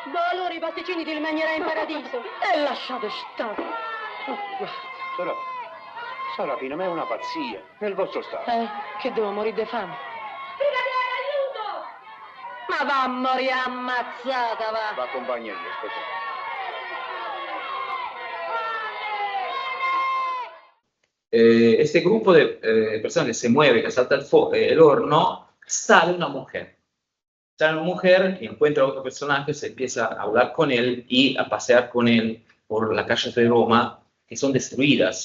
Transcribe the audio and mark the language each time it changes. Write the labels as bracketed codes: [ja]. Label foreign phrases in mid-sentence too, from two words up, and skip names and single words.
[it] Allora i pasticcini ti li mangerai in paradiso. E lasciate stare. Sorapina, ma è una pazzia, nel vostro stato. Che devo morire di fame? Brigadiere, aiuto! Ma va a morire ammazzata, va. Va accompagna io, aspetta. [es] Este grupo de personas que se mueve, que salta el horno, sale una mujer. Sale una mujer y encuentra a otro personaje, se empieza a hablar con él y a pasear con él por las calles de Roma, que son destruidas.